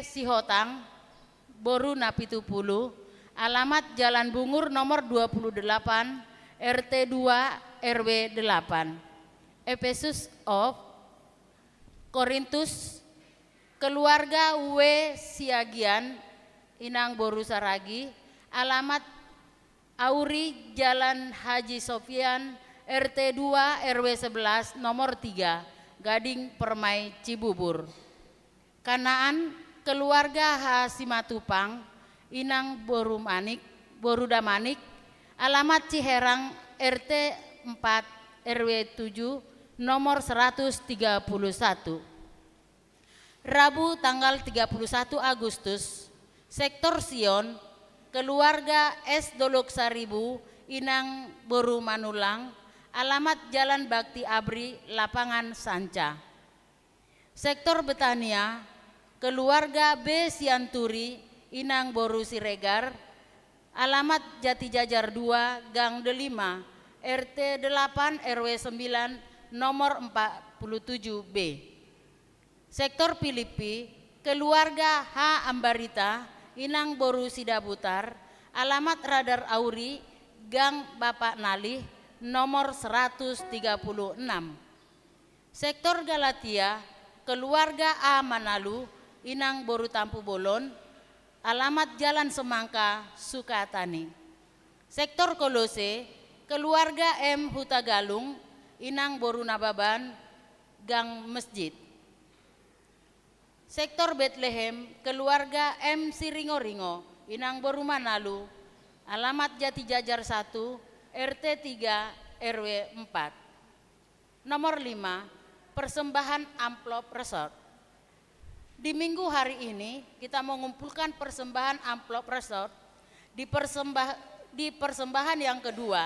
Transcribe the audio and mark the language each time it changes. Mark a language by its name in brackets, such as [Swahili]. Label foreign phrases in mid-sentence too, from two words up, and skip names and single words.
[Indonesian] Sihotang, Boru Napitupulu, alamat Jalan Bungur nomor 28 RT 2 RW 8. Efesus of Korintus, keluarga W. Siagian, Inang Boru Saragi, alamat Auri Jalan Haji Sofian RT 2 RW 11 nomor 3 Gading Permai Cibubur. Kanaan, keluarga Hasimatupang, Inang Boru Damanik, alamat Ciherang RT 4 RW 7 nomor 131. Rabu tanggal 31 Agustus, sektor Sion, keluarga S. Dolok Saribu, Inang Boru Manulang, alamat Jalan Bakti Abri, Lapangan Sanca. Sektor Betania, keluarga B. Sianturi, Inang Boru Siregar, alamat Jati Jajar 2, Gang Delima, RT 8 RW 9, nomor 47B. Sektor Filipi, keluarga H. Ambarita, Inang Boru Sidabutar, alamat Radar Auri, Gang Bapak Nalih, nomor 136. Sektor Galatia, keluarga A. Manalu, Inang Boru Tampu Bolon, alamat Jalan Semangka, Sukatani. Sektor Kolose, keluarga M. Hutagalung, Inang Boru Nababan, Gang Masjid. Sektor Bethlehem, keluarga M. Siringo-ringo, Inang Boru Manalu, alamat Jati Jajar 1, RT 3, RW 4. Nomor 5, persembahan amplop resort. Di minggu hari ini kita mengumpulkan persembahan amplop resort di persembahan yang kedua.